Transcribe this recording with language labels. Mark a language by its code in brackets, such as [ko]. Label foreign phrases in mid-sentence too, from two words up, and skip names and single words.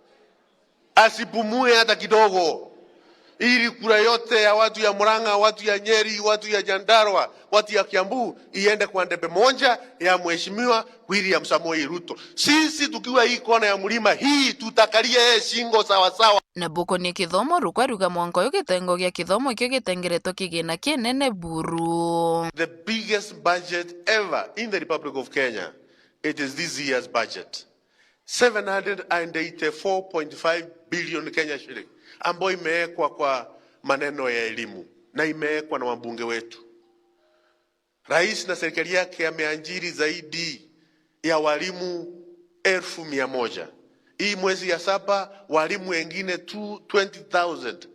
[sw] Asipumue hata kidogo. Ili kura yote ya watu ya Murang'a, watu ya Nyeri, watu ya Nyandarua, watu ya Kiambu iende kwa debe moja ya Mheshimiwa William Samoei Ruto. Sisi tukiwa hii kona ya mlima hii tutakalia shingo sawa sawa. [mer] Na buko ni kithomo Ruku aruga mwanko yo gitengo gia kithomo ikyo gitengeretwo kigina kinene buru. [en] The biggest budget ever in the Republic of Kenya, it is this year's budget. [sw] 784.5 billion Kenya shilling ambayo imewekwa kwa maneno ya elimu na imewekwa na wabunge wetu. Rais na serikali yake ameajiri zaidi ya walimu 1,100. Hii mwezi ya 7 walimu wengine 20,000.